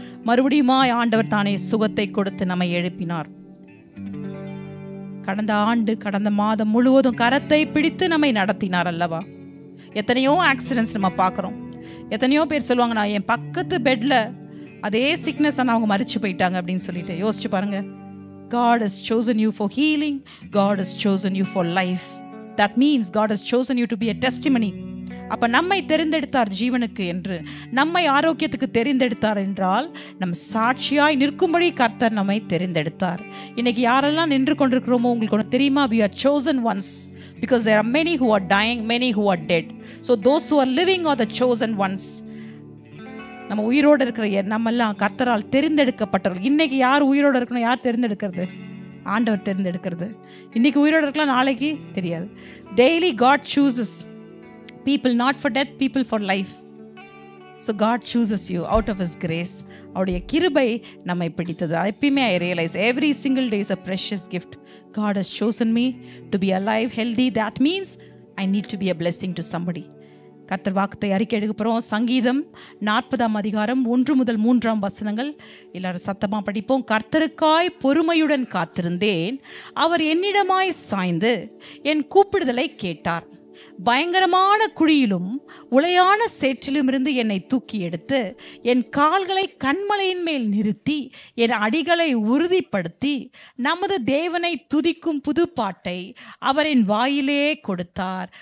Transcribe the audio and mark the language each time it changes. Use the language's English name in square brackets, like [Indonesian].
[Tamil] மறுபடியுமாய் ஆண்டவர் தானே சுகத்தை கொடுத்து நம்மை எழுப்பினார். கடந்த ஆண்டு, கடந்த மாதம் முழுவதும் கரத்தை பிடித்து நம்மை நடத்தினார் அல்லவா. எத்தனையோ ஆக்சிடென்ட்ஸ் நம்ம பார்க்குறோம். எத்தனையோ பேர் சொல்லுவாங்க, நான் என் பக்கத்து பெட்ல அதே சிக்னஸ் ஆனால் அவங்க மறிச்சு போயிட்டாங்க அப்படின்னு சொல்லிட்டு. யோசிச்சு பாருங்க. [English] God has chosen you for healing. God has chosen you for life. That means God has chosen you to be a testimony. [Tamil] அப்ப நம்மை தெரிந்தெடுத்தார் ஜீவனுக்கு என்று, நம்மை ஆரோக்கியத்துக்கு தெரிந்தெடுத்தார் என்றால் நம் சாட்சியாய் நிற்கும்படி கர்த்தர் நம்மை தெரிந்தெடுத்தார். இன்னைக்கு யாரெல்லாம் நின்று கொண்டிருக்கிறோமோ உங்களுக்கு ஒன்று தெரியுமா? [English] We are chosen ones because there are many who are dying, many who are dead. So those who are living are the chosen ones. [Tamil] நம்ம உயிரோடு இருக்கிற நம்மெல்லாம் கர்த்தரால் தெரிந்தெடுக்கப்பட்டவர்கள். இன்னைக்கு யார் உயிரோடு இருக்கணும்? யார் தெரிந்தெடுக்கிறது? ஆண்டவர் தெரிந்தெடுக்கிறது. இன்னைக்கு உயிரோடு இருக்கலாம், நாளைக்கு தெரியாது. [English] Daily God chooses people not for death, people for life. So God chooses you out of His grace. [Tamil] அவருடைய கிருபை நம்மை பிடித்தது. எப்பயுமே [English] I realize every single day is a precious gift. God has chosen me to be alive, healthy. That means I need to be a blessing to somebody. [Tamil] கர்த்தர் வாக்குத்தை அறிக்கை எடுக்க போகிறோம். சங்கீதம் 40ஆம் அதிகாரம் 1 முதல் 3ஆம் வசனங்கள் எல்லாரும் சத்தமாக படிப்போம். கர்த்தருக்காய் பொறுமையுடன் காத்திருந்தேன், அவர் என்னிடமாய் சாய்ந்து என் கூப்பிடுதலை கேட்டார். பயங்கரமான குழியிலும் உளையான சேற்றிலும் இருந்து என்னை தூக்கி எடுத்து என் கால்களை கண்மலையின் மேல் நிறுத்தி என் அடிகளை உறுதிப்படுத்தி நமது தேவனை துதிக்கும் புது பாட்டை அவரின் வாயிலே கொடுத்தார்.